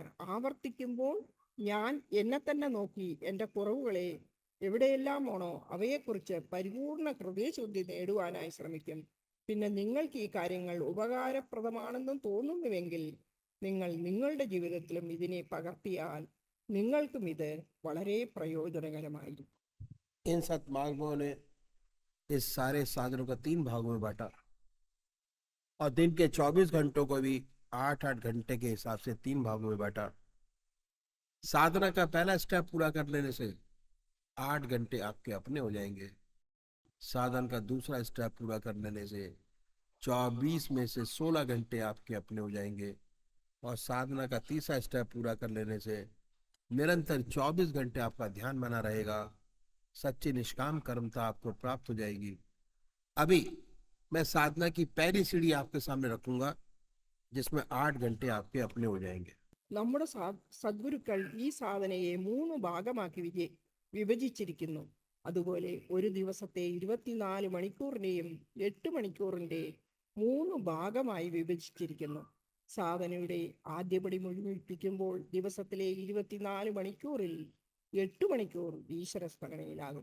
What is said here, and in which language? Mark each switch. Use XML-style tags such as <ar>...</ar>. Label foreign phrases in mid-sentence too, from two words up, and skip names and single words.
<ml>ആവർത്തിക്കുമ്പോൾ ഞാൻ എന്നെ തന്നെ നോക്കി എൻ്റെ കുറവുകളെ എവിടെയെല്ലാമാണോ അവയെക്കുറിച്ച് പരിപൂർണ ഹൃദയശുദ്ധി നേടുവാനായി ശ്രമിക്കും. പിന്നെ നിങ്ങൾക്ക് ഈ കാര്യങ്ങൾ ഉപകാരപ്രദമാണെന്നും തോന്നുന്നുവെങ്കിൽ നിങ്ങൾ നിങ്ങളുടെ ജീവിതത്തിലും ഇതിനെ പകർത്തിയാൽ നിങ്ങൾക്കും ഇത് വളരെ പ്രയോജനകരമായിരിക്കും.</ml> <hi>इन सतमार्गों ने इस सारे साधनों को 3 भागों में बांटा और दिन के 24 घंटों को भी 8-8 घंटे के हिसाब से 3 भागों में बांटा। साधना का पहला स्टेप पूरा कर लेने से 8 घंटे आपके अपने हो जाएंगे। साधन का दूसरा स्टेप पूरा कर लेने से 24 में से 16 घंटे आपके अपने हो जाएंगे। और साधना का तीसरा स्टेप पूरा कर लेने से निरंतर 24 घंटे आपका ध्यान बना रहेगा। सच्ची निष्काम कर्मता आपको प्राप्त हो जाएगी। अभी मैं साधना की पहली सीढ़ी आपके सामने रखूंगा, जिसमें 8 घंटे आपके अपने हो जाएंगे।</hi> <ml>നമ്മുടെ സദ്ഗുരുക്കൾ ഈ സാധനയെ 3 ഭാഗമാക്കി വിഭജിച്ചിരിക്കുന്നു. അതുപോലെ ഒരു ദിവസത്തെ 24 മണിക്കൂറിൻ്റെയും 8 മണിക്കൂറിൻ്റെ 3 ഭാഗമായി വിഭജിച്ചിരിക്കുന്നു. സാധനയുടെ ആദ്യപടി മുഴുമിപ്പിക്കുമ്പോൾ ദിവസത്തിലെ 24 മണിക്കൂറിൽ 8 മണിക്കൂർ ഈശ്വര സ്മരണയിലാകും.</ml>